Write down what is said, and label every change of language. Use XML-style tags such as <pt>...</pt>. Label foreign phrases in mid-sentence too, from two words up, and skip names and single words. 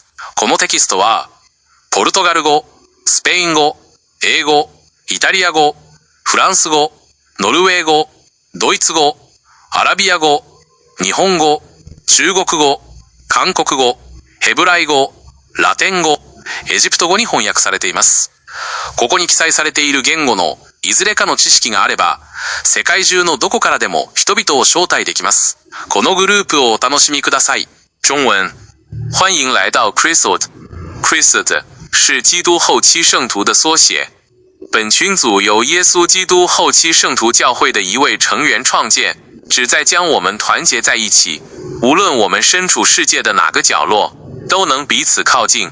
<ja>このテキストは、ポルトガル語、スペイン語、英語、イタリア語、フランス語、ノルウェー語、ドイツ語、アラビア語、日本語、中国語、韓国語、ヘブライ語、ラテン語、エジプト語に翻訳されています。ここに記載されている言語のいずれかの知識があれば、世界中のどこからでも人々を招待できます。このグループをお楽しみください。</ja> <zh>中文。欢迎来到 Christ。Christ 是基督后期圣徒的缩写。本群组由耶稣基督后期圣徒教会的一位成员创建，旨在将我们团结在一起，无论我们身处世界的哪个角落，都能彼此靠近。</zh>